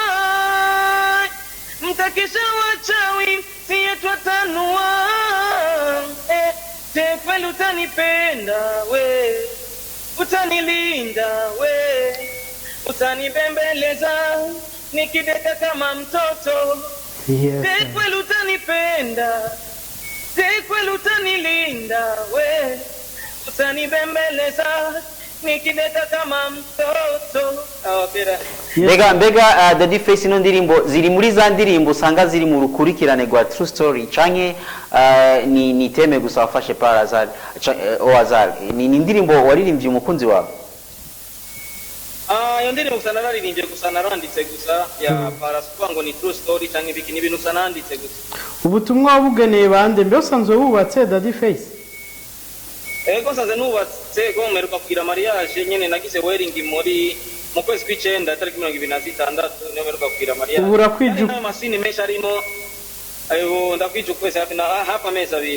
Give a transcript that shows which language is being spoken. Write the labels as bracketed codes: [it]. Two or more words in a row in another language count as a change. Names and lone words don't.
[sw] mtakisha wachawi siye twatanua kweli utanipenda we utanilinda we utanibembeleza nikideka kama mtoto kweli utanipenda kweli utanilinda we utanibembeleza nikideka kama mtoto. [rn] Mbega Daddy Face ino ndirimbo ziri muri za ndirimbo usanga ziri mu rukurikirane rwa [en] True Story [rn] canke ni teme gusa wafashe [fr] par hasard au hasard? [rn] Ni indirimbo waririmbye umukunzi wawe? Iyo ndirimbo gusa nararirimbye gusa naranditse gusa ya parasupa ngo ni [en] True Story [rn] canke biki n'ibintu gusa nanditse gusa. Ubutumwa wabugeneye bande mbe usanzwe wubatse Daddy Face? Ego nsanze nubatse ko meruka kugira mariage nyene nagize wedding muri mu kwezi kw'icenda tariki 26 niyo meruka kugira mariage. Ubura kwiju amasini menshi arimo ayo ndakwije kwezi hafi amezi abiri.